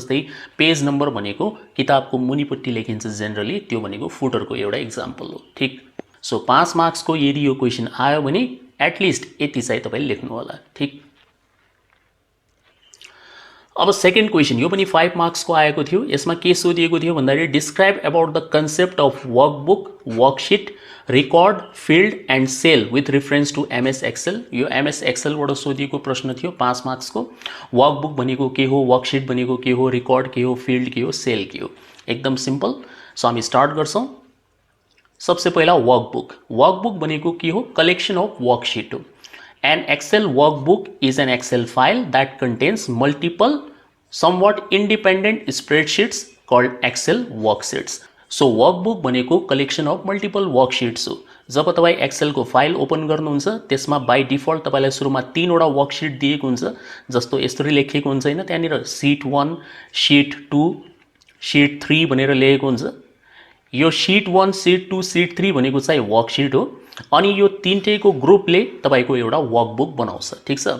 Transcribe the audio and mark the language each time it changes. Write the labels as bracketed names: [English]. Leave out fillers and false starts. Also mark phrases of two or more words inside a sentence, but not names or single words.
[Nepali] जस्तै पेज नम्बर भनेको किताबको मुनिपट्टि लेखिन्छ जेनरली, त्यो भनेको फुटरको एउटा एक्जाम्पल हो। ठीक, सो 5 मार्क्स को यदि यो क्वेशन आयो भने एटलिस्ट यति चाहिँ तपाईले लेख्नु होला। ठीक, अब [English] second question, [Nepali] यो पनि 5 मार्क्स को आएको थियो। यसमा के सोधिएको थियो भन्दाखेरि [English] describe about the concept of workbook, worksheet, record, field and cell with reference to MS Excel. [Nepali] यो एमएस एक्सेल बाट सोधिएको प्रश्न थियो 5 मार्क्स को। वर्कबुक भनेको के हो, वर्कशीट भनेको के हो, रिकॉर्ड के हो, फिल्ड के हो, सेल के हो। एकदम सिम्पल। सो हामी स्टार्ट गर्छौं। सबसे पहिला वर्कबुक। वर्कबुक भनेको के हो? [English] collection of worksheet [Nepali] हो। [English] An Excel workbook is an Excel file that contains multiple somewhat independent spreadsheets called Excel worksheets. So workbook भनेको collection of multiple worksheets हो। [Nepali] जब तपाई एक्सेल को फाइल ओपन गर्नुहुन्छ त्यसमा [English] by default [Nepali] तपाईलाई सुरुमा 3 वटा वर्कशीट दिएको हुन्छ। जस्तो यसरी लेखिएको हुन्छ हैन, त्यहाँनिर शीट 1, शीट 2, शीट 3 भनेर लेखेको हुन्छ। यो शीट 1 शीट 2 शीट 3 भनेको चाहिँ वर्कशीट हो अनि यो तीनटैको ग्रुपले तपाईको एउटा वर्कबुक बनाउँछ ठीक छ।